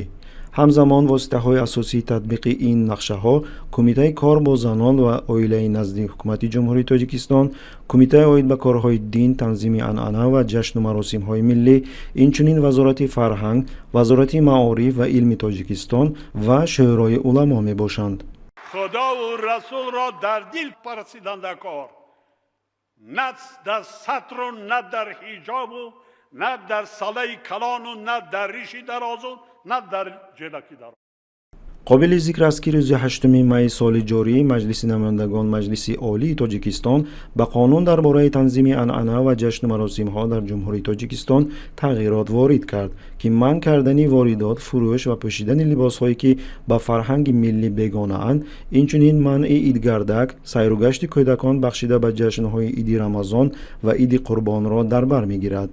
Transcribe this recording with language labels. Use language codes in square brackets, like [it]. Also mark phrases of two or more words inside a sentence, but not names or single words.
[tg] ҳамзамон воситаҳои асосии татбиқи ин нақшаҳо кумитаи кор бо занон ва оилаи назди ҳукумати ҷумҳурии тоҷикистон, кумитаи оид ба корҳои дин, танзими анъана ва ҷашну маросимҳои миллӣ, инчунин вазорати фарҳанг, вазорати маориф ва илми тоҷикистон ва шӯрои уламо мебошанд. [fa] خداو رسول را در دل پرستنده کار، نه در سطر و نه در حجاب و نه در سله کلان و نه در ریشی دراز و نه در جلکی دراز. [tg] қобили зикр аст ки рӯзи 8 майи соли ҷорӣ маҷлиси намояндагон маҷлиси олии тоҷикистон ба қонун дар бораи танзими анъана ва ҷашну маросимҳо дар ҷумҳурии тоҷикистон тағйирот ворид кард ки манъ кардани воридот, фурӯш ва пӯшидани либосҳое ки ба фарҳанги миллӣ бегонаанд, инчунин манъи идгардак, сайру кӯдакон бахшида ба ҷашнҳои иди Рамазон ва иди Қурбонро дар бар мегирад.